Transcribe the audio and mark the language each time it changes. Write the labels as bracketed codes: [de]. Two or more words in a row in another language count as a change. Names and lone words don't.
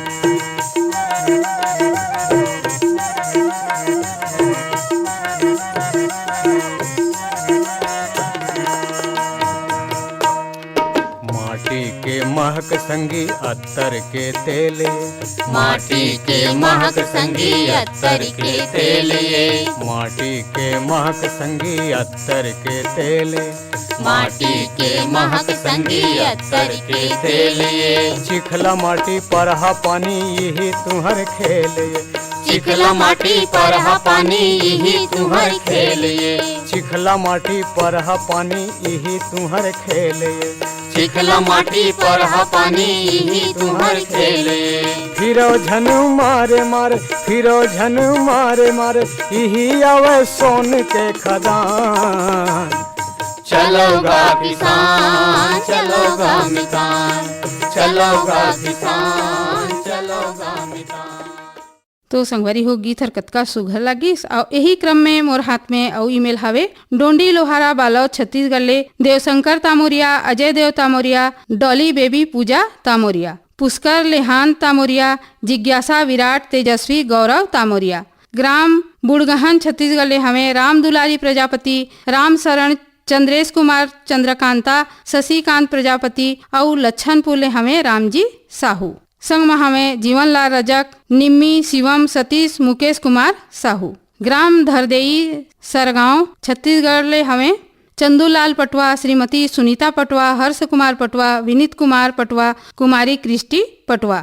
[hne] माटी के महक संगी अत्तर के तेले। माटी के महक संगी अत्तर के तेलिए। माटी के महक संगी अत्तर के तेले। माटी के महक संगी अत्तर के तेलिए। चिखला माटी परहा पानी यही तुहर खेले। चिखला माटी परहा पानी यही तुहर खेलिए। चिखला माटी परहा पानी यही तुहर खेले। चिखला माटी परहा पानी यही तुहर खेलिए। फिरो झनु मारे मारे, फिरो झनु मारे मारे, यही आवे सोन के खदान। चलोगा किसान चलोगा मितान। चलोगा किसान चलोगा मितान। तो संगवारी हो गीत हर कतका सुघर लागिस। और यही क्रम में मोर हाथ में और ईमेल हवे डोंडी लोहारा बालौ छत्तीसगढ़ ले देवशंकर तामोरिया, अजय देव तामोरिया, डॉली बेबी पूजा तामोरिया, पुष्कर लेहान तामोरिया, जिज्ञासा विराट तेजस्वी गौरव तामोरिया। ग्राम बुड़गहन छत्तीसगढ़ ले हमें राम दुलारी प्रजापति, राम शरण, चंद्रेश कुमार चंद्रकांता, शशिकांत प्रजापति और लच्छनपुर ले हमें रामजी साहू। संग में हमें जीवनलाल रजक, निम्मी, शिवम, सतीश, मुकेश कुमार साहू। ग्राम धरदेई सरगांव छत्तीसगढ़ ले हमें चंदूलाल पटवा, श्रीमती सुनीता पटवा, हर्ष कुमार पटवा, विनीत कुमार पटवा, कुमारी क्रिस्टी पटवा।